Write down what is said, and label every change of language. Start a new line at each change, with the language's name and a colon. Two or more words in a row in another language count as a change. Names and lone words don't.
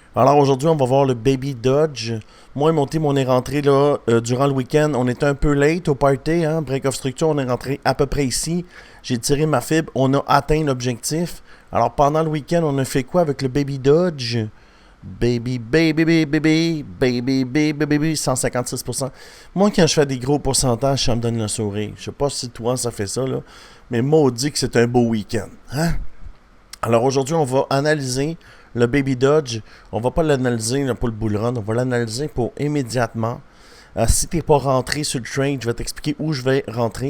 French: Alors aujourd'hui, on va voir le Baby Dodge. Moi et mon team, on est rentré là durant le week-end. On était un peu late au party, hein,
English: Break of Structure.
French: On est rentré à peu près ici. J'ai tiré ma fibre. On a atteint l'objectif. Alors pendant le week-end, on a fait quoi avec le Baby Dodge? Baby, baby, baby, baby, baby, baby, baby, 156%. Moi, quand je fais des gros pourcentages, ça me donne le sourire. Je sais pas si toi, ça fait ça, là. Mais maudit que c'est un beau week-end. Hein? Alors aujourd'hui, on va analyser le Baby Dodge. On va pas l'analyser là, pour le
English: bull run,
French: on va l'analyser pour immédiatement. Si tu n'es pas rentré sur le trade, je vais t'expliquer où je vais rentrer.